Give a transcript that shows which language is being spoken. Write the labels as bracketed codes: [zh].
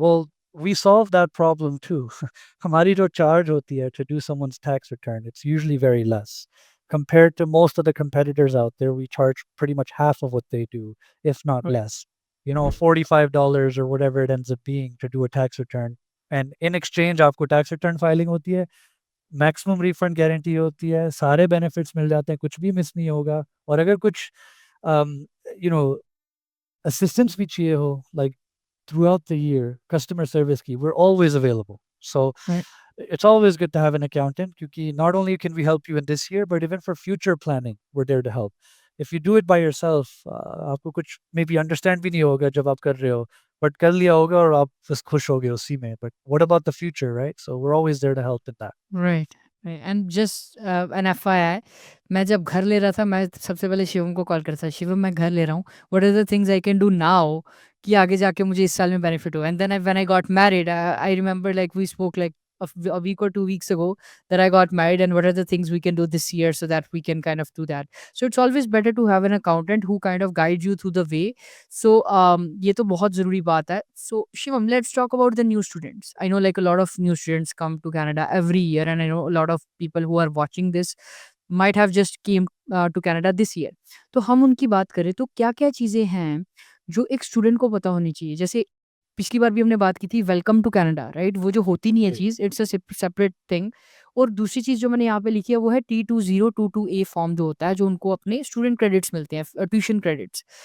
[en] Well, we solve that problem too. [hi] हमारी जो charge होती है [en] to do someone's tax return, it's usually very less. Compared to most of the competitors out there, we charge pretty much half of what they do, if not right. less. You know, $45 or whatever it ends up being to do a tax return. [hi] And in exchange, आपको tax return filing होती है, maximum refund guarantee होती है, सारे benefits मिल जाते हैं, कुछ भी मिस नहीं होगा। और अगर कुछ यू नो असिस्टेंस भी चाहिए हो, [en] Like throughout the year, customer service key, we're always available. So right. it's always good to have an accountant because not only can we help you in this year, but even for future planning, we're there to help. If you do it by yourself, [hi] आपको कुछ maybe understand भी नहीं होगा जब आप कर रहे हो, बट कर लिया होगा और आप बस खुश हो गए उसी में, [en] but what about the future, [hi] right? [en] So we are always there to help in that. Right. [hi] And just an FII, मैं जब घर ले रहा था मैं सबसे पहले शिवम को कॉल करता, शिवम मैं घर ले रहा हूँ, [en] what are the things I can do now [hi] कि आगे जाके मुझे इस साल में बेनिफिट हो। [en] And then when I got married, I remember like we spoke like a week or 2 weeks ago that I got married, and what are the things we can do this year so that we can kind of do that. So it's always better to have an accountant who kind of guides you through the way. [hi] So ये तो बहुत ज़रूरी बात है. [en] So Shivam, let's talk about the new students. I know like a lot of new students come to Canada every year, and I know a lot of people who are watching this might have just came to Canada this year. [hi] तो हम उनकी बात करें तो क्या-क्या चीज़ें हैं जो एक स्टूडेंट को पता होनी चाहिए? जैसे पिछली बार भी हमने बात की थी वेलकम टू कनाडा, राइट? वो जो होती नहीं है जी। [en] चीज़, it's a separate thing. [hi] और दूसरी चीज़ जो मैंने यहाँ पे लिखी है वो है T2022A फॉर्म जो होता है, जो उनको अपने स्टूडेंट क्रेडिट्स मिलते हैं, ट्यूशन क्रेडिट्स।